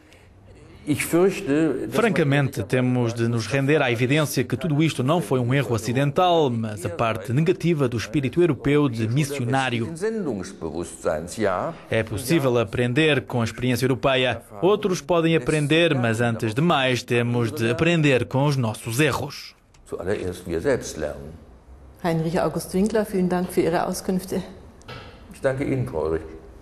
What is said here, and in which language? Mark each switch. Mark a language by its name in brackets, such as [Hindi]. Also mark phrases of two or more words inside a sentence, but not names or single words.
[Portuguese] Francamente, temos de nos render à evidência que tudo isto não foi um erro ocidental, mas a parte negativa do espírito europeu de missionário. É possível aprender com a experiência europeia. Outros podem aprender, mas antes de mais temos de aprender com os nossos erros. [German] Heinrich August Winkler, vielen Dank für Ihre Auskünfte. Ich danke Ihnen, Frau Ulrich.